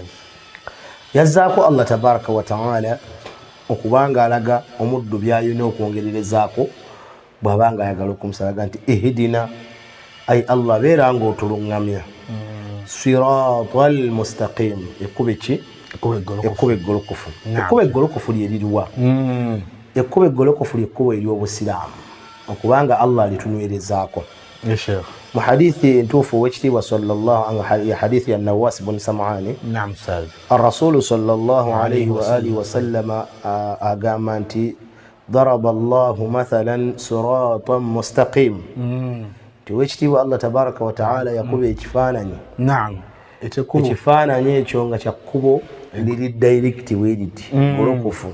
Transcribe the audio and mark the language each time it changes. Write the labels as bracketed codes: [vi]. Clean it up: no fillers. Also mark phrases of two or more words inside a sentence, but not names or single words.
[lg] Yazzaako [ar] الله تبارك وتعالى [lg] okubanga alaga omuddu by'ayina okwongererezaako bw'abanga ayagala okumusalaga nti ihdina, ay Allah beera ng'otuluŋŋamya [ar] الصراط المستقيم. [lg] Ekkube ki? Ekkubo eggolokofu. Ekkubo eggolokofu lye liriwa? Ekkubo eggolokofu ly'ekkubo ery'obusiraamu okubanga Allah alitunywerezaako. Mu hadithi entuufu owekitiibwa [ar] صلى الله عليه [lg] hadithi ya Nawas bin Sam'ani. [ar] نعم أستاذ. الرسول صلى الله عليه وعلى آله وسلم [lg] agamba nti [ar] ضرب الله مثلا صراطا مستقيما. [lg] Owekitiibwa [ar] الله تبارك وتعالى [lg] yakuba ekifaananyi. Naam. Ekifaananyi ekyo nga kya kkubo liri direct bweriti golokofu.